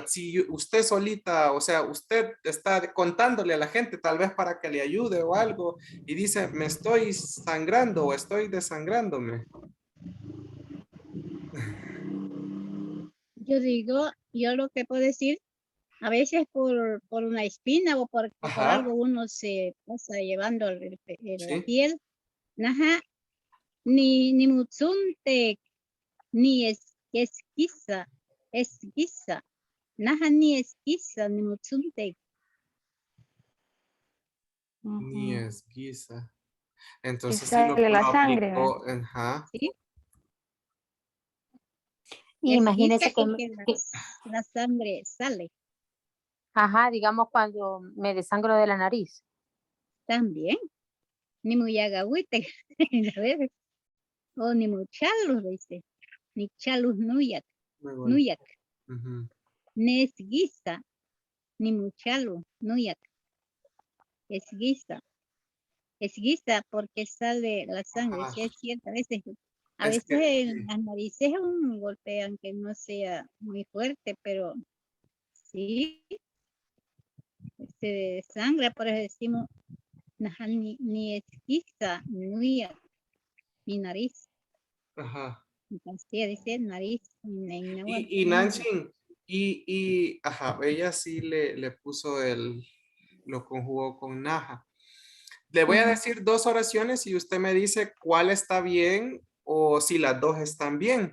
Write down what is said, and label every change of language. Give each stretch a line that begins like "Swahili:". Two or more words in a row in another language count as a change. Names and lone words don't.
Spanish: Si usted solita, o sea, usted está contándole a la gente tal vez para que le ayude o algo y dice, me estoy sangrando o estoy desangrándome. yo digo, yo lo que puedo decir, a veces por una espina o por algo Ajá, uno se pasa llevando la sí. piel, ajá,
Pipil: ni mutsunte, ni esquiza, naja ni esquiza, ni mutsunte,
Spanish: Ni Ujú.
Pipil: es guisa.
Spanish: Que Entonces sí sale lo la sangre, ¿verdad? aplicó, ajá. ¿sí? Esquiza Imagínese porque que, la sangre sale ajá, digamos cuando me desangro de la nariz. también,
Pipil: ni muy agüite,
Spanish: a ver, o
Pipil: ni muchalus,
Spanish: dice,
Pipil: ni chalus nuyak,
Spanish: Me golpeó. nuyak, Ujú.
Pipil: nesguisa, ni muchalu, nuyak, esguisa
Spanish: porque sale la sangre, Ajá. si es cierto, a Es veces que, en las narices un golpe, aunque no sea muy fuerte, pero sí, se sangra, por eso decimos,
Pipil: "Naja, ni esguisa, nuyak,
Spanish: mi nariz, ajá. entonces dice nariz, en náhuatl, Y Nancy, ajá, ella sí le puso lo conjugó con naja. Le voy a Ujú. decir dos oraciones y usted me dice cuál está bien o si las dos están bien.